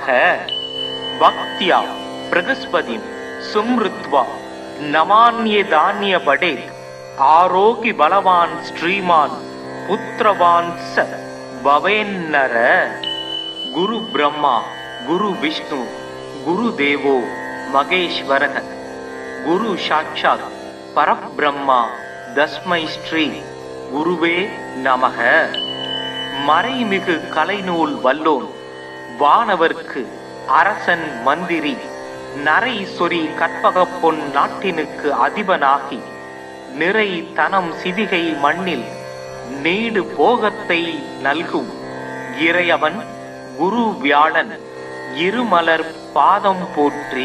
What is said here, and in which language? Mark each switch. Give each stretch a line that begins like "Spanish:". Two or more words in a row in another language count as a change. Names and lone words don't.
Sanskrit: भक्त्या बृहस्पतिं सुमृत्वा नमान्ये दान्य बडे आरोग्य बलवान श्रीमान पुत्रवान स भवेन्नर. गुरु ब्रह्मा गुरु विष्णु गुरु देवो महेश्वरः गुरु साक्षात् परब्रह्मा तस्मै श्री गुरवे नमः.
Tamil: மறைமிகு கலைநூல் வல்லோன் வானவர்க்கு அரசன் மந்திரி நரை சொறி கற்பக பொன் நாட்டினுக்கு அதிபனாகி நிறை தனம் சிவிகை மண்ணில் நீடு போகத்தை நல்கும் இறையவன் குரு வியாழன் இருமலர் பாதம் போற்றி.